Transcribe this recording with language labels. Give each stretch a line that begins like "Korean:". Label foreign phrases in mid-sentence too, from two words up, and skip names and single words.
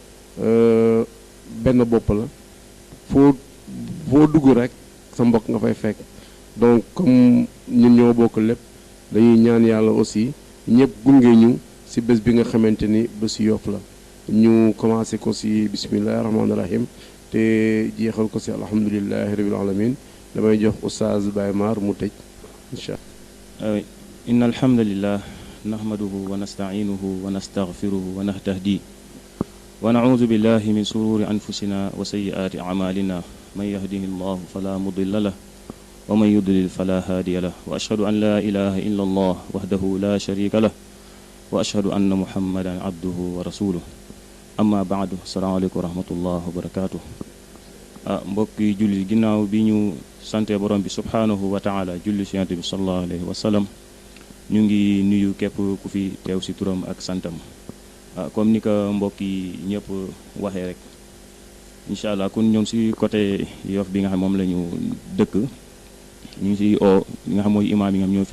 Wolof: benn bopp la foo dugg rek sa mbokk nga fay fekk
French: donc comme
Wolof: ñun ñoo bokk lépp dañuy ñaan yàlla aussi ñëpp gunge ñu ci bés bi nga xamante ni bésu Yoff la ñu commencé ko ci
Arabic: بسم الله الرحمن الرحيم
Wolof: te jeexal ko ci
Arabic: الحمد لله رب العالمين
Wolof: damay jox Oustaz Baye Mar mu tëj incha
Arabic: allah. إن الحمد لله نحمده ونستعينه ونستغفره ونستهديه ونعوذ بالله من شرور أنفسنا وسيئات أعمالنا من يهده الله فلا مضل له ومن يضلل فلا هادي له وأشهد أن لا إله إلا الله وحده لا شريك له وأشهد أن محمدا عبده ورسوله أما بعد السلام عليكم ورحمة الله وبركاته.
Wolof: mbokk yi julli ginnaaw bi ñu sante borom bi
Arabic: سبحانه وتعالى
Wolof: julli ci yonent bi
Arabic: صلى الله عليه وسلم
Wolof: ñu ngi nuyu képp ku fi teew ci turam ak santam comme ni ko mbokk yi ñëpp waxee rek
Arabic: إن شاء الله
Wolof: kon ñoom ci côté Yoff bi nga xam moom la ñu dëkk ñu ngi ci o li nga xam mooy imaam yi nga xam ñoo fi